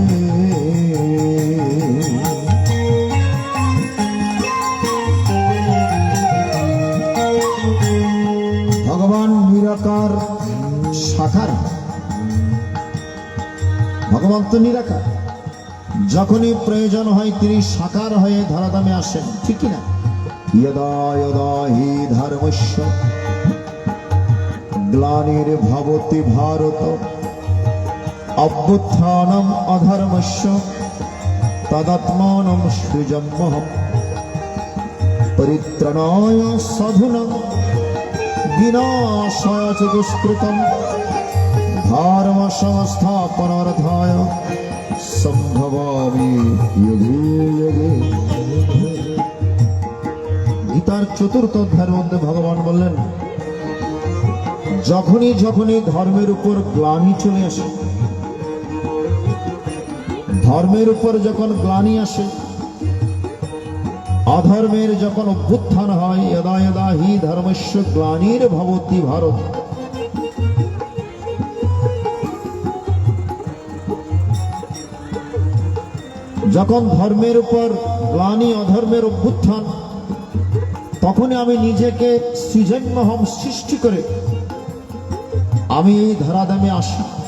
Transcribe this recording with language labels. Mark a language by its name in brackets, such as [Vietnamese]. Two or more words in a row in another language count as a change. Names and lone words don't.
[Bangla] ভগবান নিরাকার সাকার, ভগবান তো নিরাকার, যখনই প্রয়োজন হয় তিনি সাকার হয়ে ধরাধামে আসেন, ঠিক না? [Sanskrit] যদা যদা হি ধর্মস্য গ্লানির্ভবতি ভারত অভ্যুত্থানম অধর্মস্য তদাত্মানম সৃজম্যহম পরিত্রাণায় সাধুনাং বিনাশায় চ দুষ্কৃতম ধর্ম সংস্থাপনার্থায় সম্ভবামি যুগে যুগে। [Bangla] গীতার চতুর্থ অধ্যায়ের মধ্যে ভগবান বললেন, যখনই যখনই ধর্মের উপর গ্লানি চলে আসে, ধর্মের উপর যখন গ্লানি আসে, অধর্মের যখন অভ্যুত্থান হয়, [Sanskrit] যদা যদা হি ধর্মস্য গ্লানির্ভবতি ভারত, [Bangla] যখন ধর্মের উপর গ্লানি, অধর্মের অভ্যুত্থান, তখনই আমি নিজেকে সৃজন্যহম সৃষ্টি করে আমি এই ধরাধামে আসি।